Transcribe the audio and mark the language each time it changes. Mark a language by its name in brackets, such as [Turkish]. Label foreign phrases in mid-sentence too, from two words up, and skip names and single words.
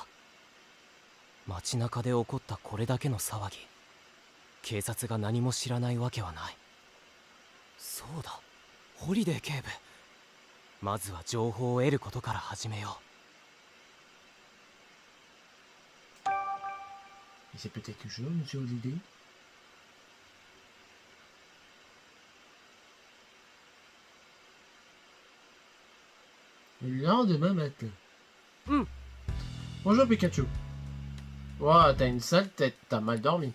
[Japanese] 街中で起こったこれだけの騒ぎ、警察が何も知らないわけはない。そうだ、ホリデー警部。まずは情報を得ることから始めよう。 [French] Et c'est peut-être que je, monsieur Holiday. Le lendemain matin. Bonjour Pikachu. Ouah, t'as une sale tête, t'as mal dormi.